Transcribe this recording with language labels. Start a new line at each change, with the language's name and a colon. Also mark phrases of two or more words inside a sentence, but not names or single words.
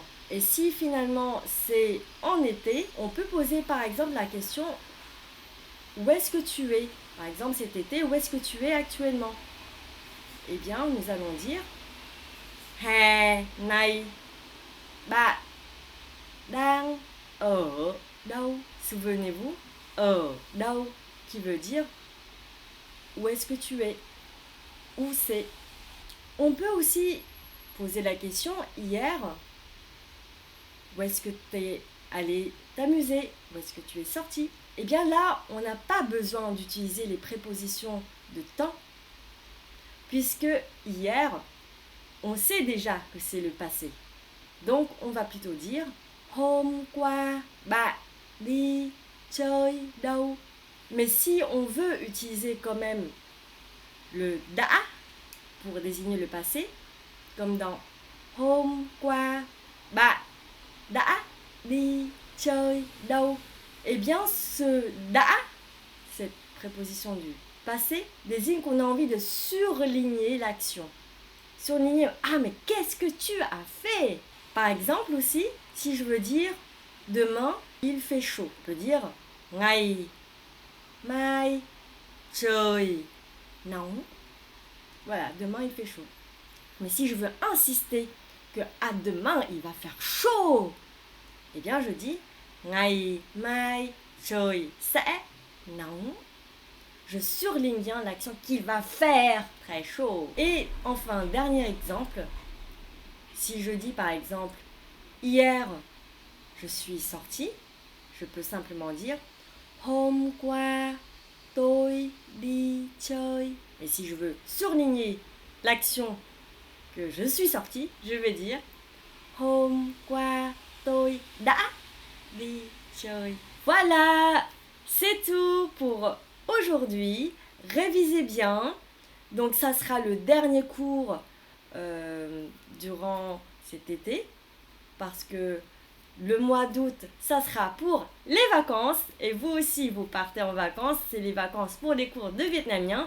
French: Et si finalement c'est en été, on peut poser par exemple la question où est-ce que tu es? Par exemple cet été, où est-ce que tu es actuellement? Eh bien, nous allons dire
Vietnamese: hè này bạn đang ở đâu?
French: Souvenez-vous,
Vietnamese: ở đâu
French: qui veut dire où est-ce que tu es? Où c'est? On peut aussi poser la question hier, où est-ce que tu es allé t'amuser? Où est-ce que tu es sorti? Eh bien là, on n'a pas besoin d'utiliser les prépositions de temps, puisque hier, on sait déjà que c'est le passé. Donc, on va plutôt dire
Vietnamese: hôm qua bạn đi chơi đâu?
French: Mais si on veut utiliser quand même le đã pour désigner le passé, comme dans
Vietnamese: hôm qua bạn đã đi chơi đâu?
French: Eh bien, ce đã, cette préposition du passé, désigne qu'on a envie de surligner l'action. Surligner, ah mais qu'est-ce que tu as fait? Par exemple aussi, si je veux dire demain il fait chaud, je peux dire
Vietnamese: ngày mai trời nóng.
French: Voilà, demain il fait chaud. Mais si je veux insister que à demain il va faire chaud, eh bien je dis
Vietnamese: ngày mai trời sẽ nóng.
French: Je surligne bien l'action qu'il va faire très chaud. Et enfin, dernier exemple, si je dis par exemple hier je suis sortie, je peux simplement dire
Vietnamese: hôm qua tôi đi chơi
French: Et si je veux surligner l'action que je suis sortie, je vais dire
Vietnamese: Hôm qua tôi đã đi chơi.
French: Voilà, c'est tout pour aujourd'hui. Révisez bien. Donc ça sera le dernier cours durant cet été parce que le mois d'août, ça sera pour les vacances et vous aussi vous partez en vacances, c'est les vacances pour les cours de vietnamien.